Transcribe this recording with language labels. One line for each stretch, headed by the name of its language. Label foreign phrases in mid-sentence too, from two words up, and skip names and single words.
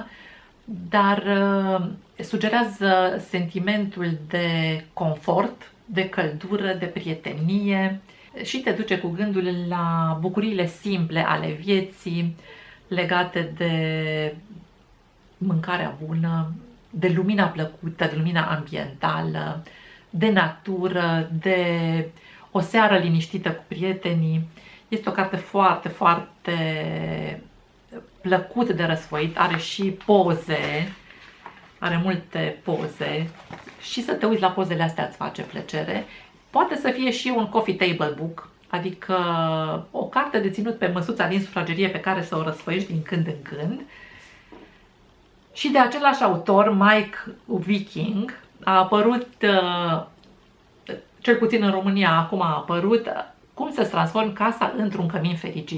Romanian: dar sugerează sentimentul de confort, de căldură, de prietenie și te duce cu gândul la bucuriile simple ale vieții legate de mâncarea bună, de lumina plăcută, de lumina ambientală, de natură, de o seară liniștită cu prietenii. Este o carte foarte, foarte plăcut de răsfoit, are și poze, are multe poze și să te uiți la pozele astea îți face plăcere. Poate să fie și un
English: coffee table book,
Romanian: adică o carte de ținut pe măsuța din sufragerie pe care să o răsfoiești din când în când. Și de același autor, Mike Viking, a apărut, cel puțin în România acum a apărut, Cum să-ți transformi casa într-un cămin fericit.